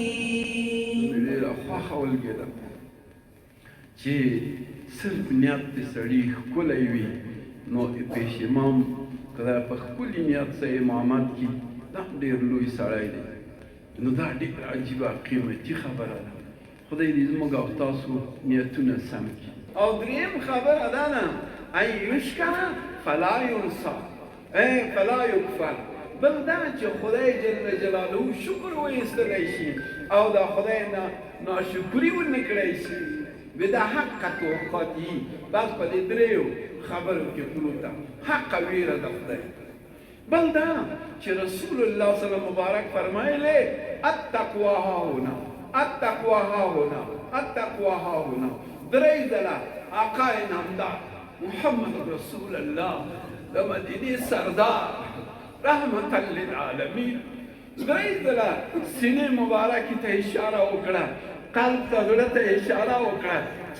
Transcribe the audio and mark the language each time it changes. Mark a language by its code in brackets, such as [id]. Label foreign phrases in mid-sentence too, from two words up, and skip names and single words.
[ps] ډېره خوښه ولګېده چې صرف نیت د سړي ښکلی وي نو پیش امام کله په ښکلي نیت سره امامت کي دا ډېر لوی سړی دی نو دا ډېره عجیبه قیمتي خبره ده خدای دې زموږ او تاسو نیتونه سم کړي او دریم خبره دا نه [ar] ان یشکر فلا ینسى فلا یکفر [ps] بل دا چې خدای [ar] جل جلاله [ps] شکر وایستلی شي او دا خدای نه ناشکري ونه کړی شي بدا حق توقعاتي بس په دې دریو خبرو کې پروته حق ویره د خدای بل دا چې رسول الله [ar] صلی الله علیه وسلم [ps] مبارک فرمایلی [ar] التقوا ها هنا التقوا ها هنا التقوا ها هنا [ps] درې ځله آقا نامدار محمد رسول الله د مدینې سردار [ar] رحمتا للعالمین [ps] درې ځله سینې مبارکې ته اشاره وکړه قلب ته زړه ته اشاره وکړه چې